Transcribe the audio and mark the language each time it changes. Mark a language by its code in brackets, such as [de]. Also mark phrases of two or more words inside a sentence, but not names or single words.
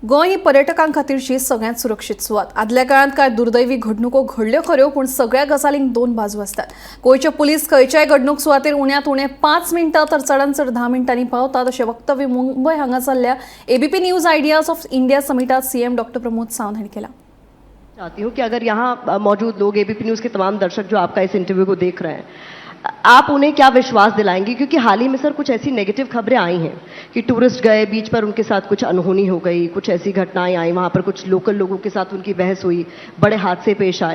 [kok] गोंय ही पर्यटकां खातीरची सगळ्यांत सुरक्षीत सुवात। आदल्या काळात काय दुर्दैवी घडणुको घडल्यो खऱ्यो, पूण सगळ्या गजालींक दोन बाजू असतात। गोंयचे पुलीस खंयच्याय घडणूक सुवातेर उण्यात उणे 5 मिनटां तर चडांत चड 10 मिनटांनी पावतात, अशें वक्तव्य मुंबय हांगा चल्ल्या एबीपी न्यूज आयडियाज ऑफ इंडिया समिटात सीएम डॉ प्रमोद सावंत हांणी केला। [hi] चाहती हूँ कि अगर यहाँ मौजूद लोग, एबीपी न्यूज़ के तमाम दर्शक जो आपका इस इंटरव्यू को देख रहे हैं, आप उन्हें क्या विश्वास दिलाएंगे? क्योंकि हाल ही में सर कुछ ऐसी नेगेटिव खबरें आई हैं कि टूरिस्ट गए, बीच पर उनके साथ कुछ अनहोनी हो गई, कुछ ऐसी घटनाएं आई, वहाँ पर कुछ लोकल लोगों के साथ उनकी बहस हुई, बड़े हादसे पेश आए।